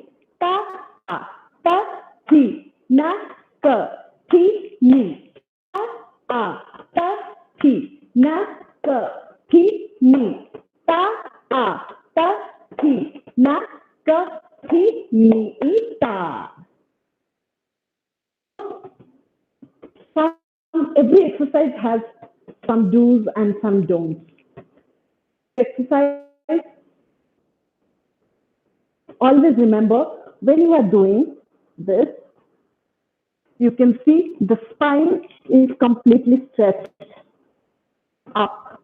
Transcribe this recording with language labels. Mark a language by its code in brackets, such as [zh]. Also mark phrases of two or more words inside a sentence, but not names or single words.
[en] Ta, a, ta, ti, na, ka, ti, ni. Ta, a, ta, ti, na, ka, ti, ni. Ta, a, ta, ti, na, ka, ti, ni. Ta. Every exercise has some do's and some don'ts. Exercise, always remember, when you are doing this, you can see the spine is completely stretched up.